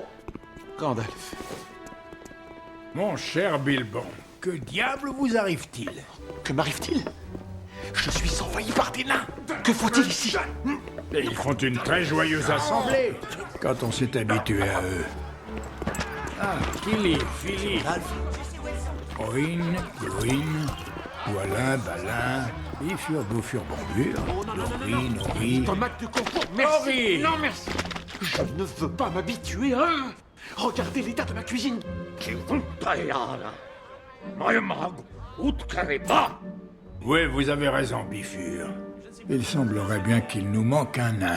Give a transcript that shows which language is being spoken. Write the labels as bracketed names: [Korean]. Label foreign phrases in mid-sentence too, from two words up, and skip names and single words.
[French] Gandalf. Mon cher Bilbon, que diable vous arrive-t-il? Que m'arrive-t-il? Je suis envahi par des nains. Que faut-il ici? Et ils font une très joyeuse assemblée quand on s'est habitué à eux. Ah, Killy, Philly, Oin, Gruin, Doualin, Balin, Bifur, Boufur, Bombure, Nori, Nori... Tomate de concours, merci. Nori. Non, merci. Je ne veux pas m'habituer à eux. Regardez l'état de ma cuisine. Oui, vous avez raison, Bifur. Il semblerait bien qu'il nous manque un nain.